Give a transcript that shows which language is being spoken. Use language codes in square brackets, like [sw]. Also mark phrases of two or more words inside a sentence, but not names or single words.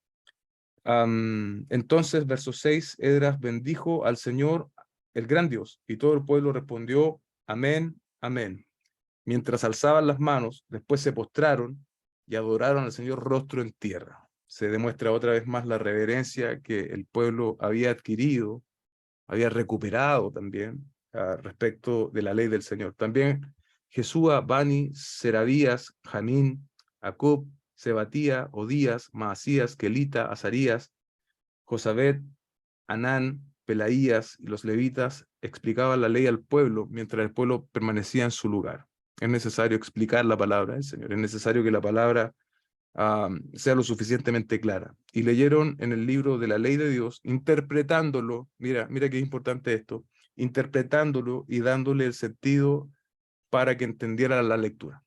[es] Entonces, verso 6, Edras bendijo al Señor, el gran Dios, y todo el pueblo respondió, amén, amén. Mientras alzaban las manos, después se postraron y adoraron al Señor rostro en tierra. Se demuestra otra vez más la reverencia que el pueblo había adquirido, había recuperado también respecto de la ley del Señor. También Jesúa, Bani, Serabías, Janín, Acub, Sebatía, Odías, Maasías, Kelita, Azarías, Josabet, Anán, Pelaías y los levitas explicaban la ley al pueblo mientras el pueblo permanecía en su lugar. Es necesario explicar la palabra del Señor, es necesario que la palabra sea lo suficientemente clara. Y leyeron en el libro de la ley de Dios, interpretándolo, mira qué importante esto, interpretándolo y dándole el sentido para que entendiera la lectura.